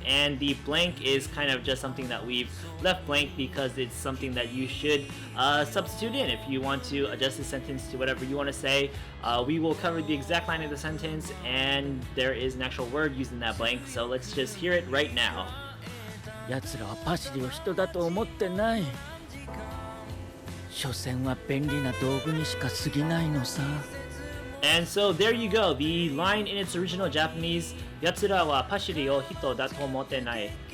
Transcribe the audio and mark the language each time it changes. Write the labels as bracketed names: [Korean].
[English] And the blank is kind of just something that we've left blank because it's something that you should substitute in if you want to adjust the sentence to whatever you want to say. We will cover the exact line of the sentence, and there is an actual word used in that blank, so let's just hear it right now. [Japanese] ヤツらはパシリを人だと思ってない。所詮は便利な道具にしかすぎないのさ。 [English] And so there you go, the line in its original Japanese, [Japanese] ヤツらはパシリを人だと思ってない。